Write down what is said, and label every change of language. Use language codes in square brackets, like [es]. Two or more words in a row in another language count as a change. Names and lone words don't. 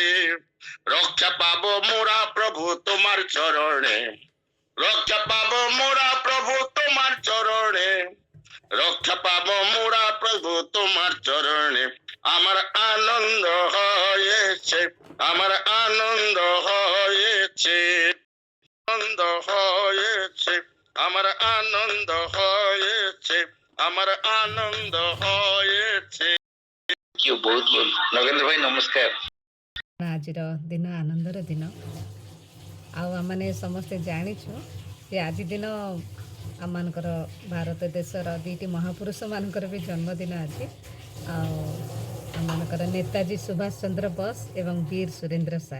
[bn] রক্ষা পাবো মোরা প্রভু তোমার চরণে, রক্ষা পাবো মোরা প্রভু তোমার চরণে, রক্ষা পাবো মোরা প্রভু তোমার চরণে, আমার আনন্দ হয়েছে, আমার আনন্দ হয়েছে, আনন্দ হয়েছে, আমার আনন্দ হয়েছে, আমার আনন্দ হয়েছে। [or] ବହୁତ ବହୁତ ନଗେନ୍ଦ୍ର ଭାଇ ନମସ୍କାର। ଆଜିର ଦିନ ଆନନ୍ଦର ଦିନ। ଆଉ ଆମମାନେ ସମସ୍ତେ ଜାଣିଛୁ ଯେ ଆଜି ଦିନ ଆମମାନଙ୍କର ଭାରତ ଦେଶର ଦୁଇଟି ମହାପୁରୁଷମାନଙ୍କର ବି ଜନ୍ମଦିନ ଆଜି। ଆଉ ଆମମାନଙ୍କର ନେତାଜୀ ସୁଭାଷ ଚନ୍ଦ୍ର ବୋଷ ଏବଂ ବୀର ସୁରେନ୍ଦ୍ର ସାଏ।